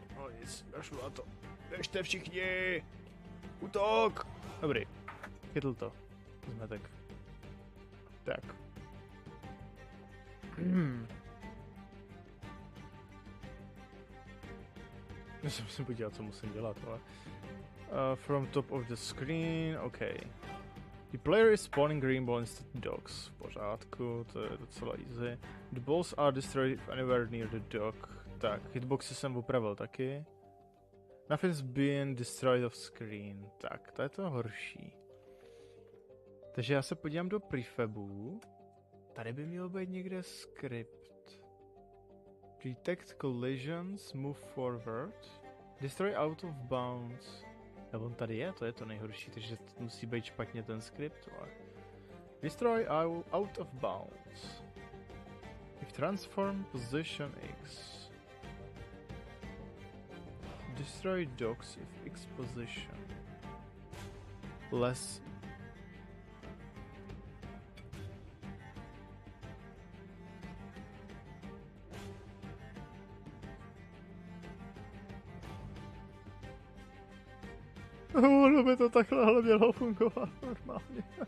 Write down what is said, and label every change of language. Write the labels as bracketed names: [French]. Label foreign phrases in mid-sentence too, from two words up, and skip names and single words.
[Czech] No nic, našlu na to. Běžte všichni! Útok! Dobrý, chytl to. Zmetek. Tak. Já se musím podívat, co musím dělat, ale... [English] from top of the screen, OK. The player is spawning green ball instead of dogs. [Czech] V pořádku, to je docela easy. [English] The balls are destroyed anywhere near the dog. [Czech] Tak, hitboxy jsem upravil taky. [English] Nothing's been destroyed off screen. [Czech] Tak, to je to horší. Takže já se podívám do prefabů. Tady by měl být někde script. [English] Detect collisions, move forward. Destroy out of bounds. [Czech] A on tady je, to je to nejhorší, takže to musí být špatně ten skript. Ale... [English] Destroy out of bounds. If transform position X. Destroy dogs if X position. Less. [Czech] Ono by to takhle mělo fungovat normálně.